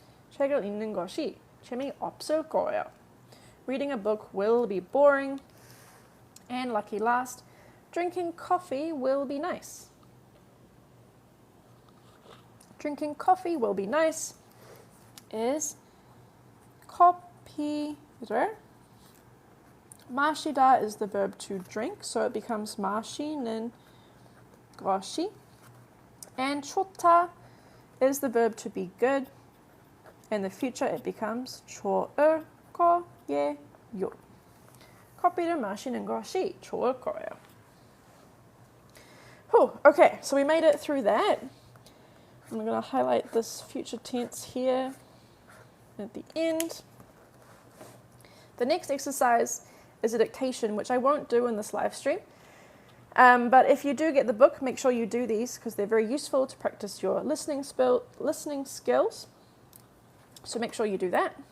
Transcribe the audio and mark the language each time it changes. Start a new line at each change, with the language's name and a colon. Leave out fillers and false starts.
Korean: 책을 읽는 것이 재미없을 거예요.
English: Reading a book will be boring. And lucky last, drinking coffee will be nice. Drinking coffee will be nice is
Korean: 커피를 마시다
English: is the verb to drink, so it becomes
Korean: 마시는 것이.
English: And 좋다 is the verb to be good. In the future, it becomes
Korean: 좋을 거예요. 커피를 마시는 것이 좋을 거예요.
English: Okay, so we made it through that. I'm going to highlight this future tense here at the end. The next exercise is a dictation, which I won't do in this live stream. But if you do get the book, make sure you do these because they're very useful to practice your listening skills. So make sure you do that.